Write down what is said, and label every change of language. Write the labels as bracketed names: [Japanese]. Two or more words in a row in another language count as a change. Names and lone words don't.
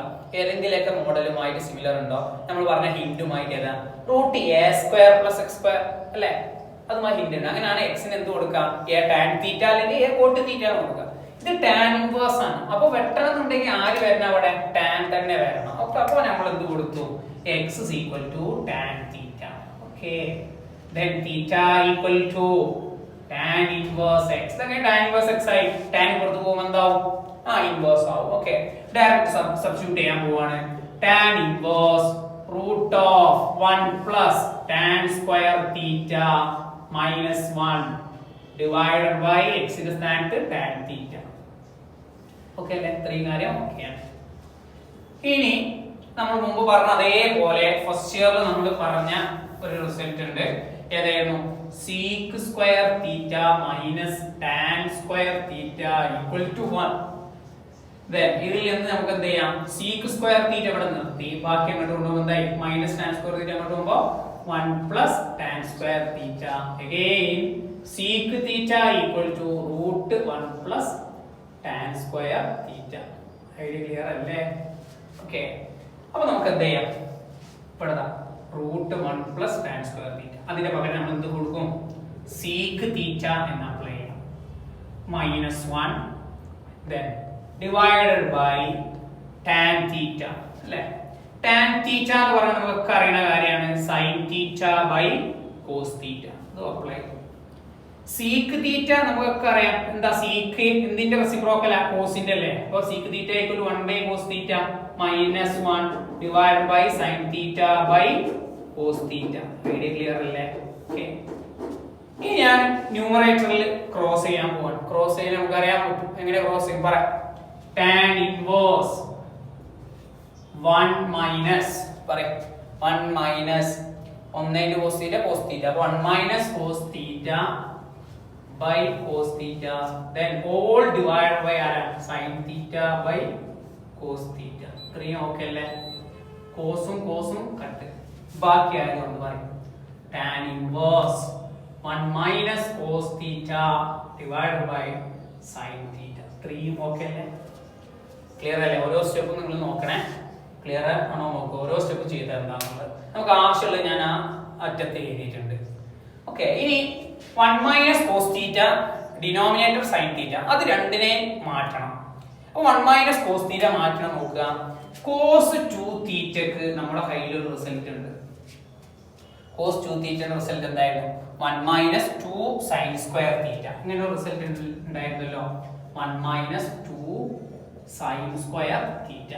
[Malayalam] ഏതെങ്കിലുമൊക്കെ മോഡലുമായിട്ട് സിമിലർ ഉണ്ടോ? നമ്മൾ പറഞ്ഞ ഹിന്റുമായിട്ട് ഏതാ? √a² + x² അല്ലെ? അതുമായി ഹിന്റ് ഉണ്ട്. അങ്ങനെയാണ് എക്സിന് എന്ത് കൊടുക്കാം? [English] a tan θ [Malayalam] അല്ലെങ്കിൽ [English] a cot θ [Malayalam] എന്ന് കൊടുക്കാം. ഇത് [English] tan inverse [Malayalam] ആണ്. അപ്പൊ വെട്ടണം എന്നുണ്ടെങ്കിൽ ആര് വരണം? അവിടെ tan തന്നെ വരണം. ഓക്കെ, അപ്പൊ നമ്മൾ എന്ത് കൊടുത്തു? [English] x is equal to tan θ. ഓക്കെ, then θ equal to tan inverse x. [Malayalam] അങ്ങനെ [English] tan inverse x [Malayalam] ആയി. tan പുറത്ത് പോകുമ്പോൾ എന്താവും? ഇൻവേഴ്സ് ആവും. ഓക്കെ, [English] direct substitute [Malayalam] ചെയ്യാൻ പോവാണ്. [English] tan inverse √1 + tan² θ - 1 divided by x [Malayalam] ന്റെ സ്ഥാനത്ത് [English] tan θ. [Malayalam] ഓക്കെ അല്ലേ? ഇത്രയും കാര്യം ഓക്കെയാണ്. ഇനി നമ്മൾ മുമ്പ് പറഞ്ഞ അതേപോലെ [English] first year [Malayalam] നമ്മൾ പറഞ്ഞ ഒരു റിസൾട്ട് ഉണ്ട്. [English] ഏതായിരുന്നു? sec² θ - tan² θ equal to 1. then [Malayalam] ഇതിൽ നിന്ന് നമുക്ക് എന്ത് ചെയ്യാം [English] sec square theta [Malayalam] ഇവിടെ നിർത്തി ബാക്കി അങ്ങോട്ട് കൊണ്ടുപോകുമ്പോൾ എന്തായി [English] minus tan square theta [Malayalam] അങ്ങോട്ട് പോകുമ്പോൾ [English] 1 plus tan square theta again sec theta equal to root 1 plus tan square theta. idea clear [Malayalam] അല്ലേ? ഓക്കേ, അപ്പോൾ നമുക്ക് എന്ത് ചെയ്യാം ഇവിടെടാ [English] root 1 plus tan square theta [Malayalam] അതിന്റെ പകരം നമ്മൾ എന്ത് കൊടുക്കും [English] sec theta [Malayalam] എന്ന് അപ്ലൈ ചെയ്യണം [English] minus 1 then divided by tan theta [Malayalam] അല്ലേ? [English] tan theta [Malayalam] എന്ന് പറഞ്ഞാൽ നമുക്ക് അറിയുന്ന കാര്യമാണ് [English] sin theta by cos theta. [Malayalam] അത് അപ്ലൈ [English] sec theta [Malayalam] നമുക്ക് അറിയാം എന്താ sec എന്തിന്റെ റെസിപ്രോക്കൽ ആ cosന്റെ അല്ലേ? [English] അപ്പോൾ sec theta equal to 1 by cos theta minus 1 divided by sin theta by cos theta. idea clear [Malayalam] അല്ലേ? ഓക്കേ, ഇനി ഞാൻ [English] numerator cross [Malayalam] ചെയ്യാൻ പോവാണ്. ക്രോസ് ചെയ്യാൻ നമുക്ക് അറിയാൻ പറ്റും എങ്ങനെ ക്രോസ് ചെയ്യും പറ [English] tan inverse 1 minus പറയ് 1 minus 1 into cos theta cos theta അപ്പോൾ 1 minus cos theta by cos theta then all divided by sin theta by cos theta. [Malayalam] ഇത്രയും ഓക്കേ അല്ലേ? കോസും കട്ട് ബാക്കി ആയതുകൊണ്ട് പറയും [English] tan inverse 1 minus cos theta divided by sin theta. [Malayalam] ഇത്രയും ഓക്കേ അല്ലേ? ക്ലിയർ അല്ലേ? ഓരോ സ്റ്റെപ്പും നിങ്ങൾ നോക്കണേ. ക്ലിയർ ആണോ നോക്കുക. ഓരോ സ്റ്റെപ്പ് ചെയ്താൽ എന്താണെന്നുള്ളത് നമുക്ക് ആവശ്യമുള്ളത് ഞാൻ ആ അറ്റത്ത് എഴുതിയിട്ടുണ്ട്. ഓക്കെ, ഇനി [English] 1 minus cos theta [Malayalam] ഡിനോമിനേറ്റർ [English] sin theta [Malayalam] അത് രണ്ടിനെ മാറ്റണം. അപ്പോൾ [English] 1 minus cos theta [Malayalam] മാറ്റണം നോക്കുക. [English] cos 2 thetaക്ക് [Malayalam] നമ്മുടെ കയ്യിൽ ഒരു റിസൾട്ട് ഉണ്ട്. [English] cos 2 theta [Malayalam] റിസൾട്ട് എന്തായിരുന്നു [English] 1 minus 2 sin square theta. [Malayalam] ഇങ്ങനെ ഒരു റിസൾട്ട് ഉണ്ടായിരുന്നല്ലോ [English] 1 minus 2 sin square theta.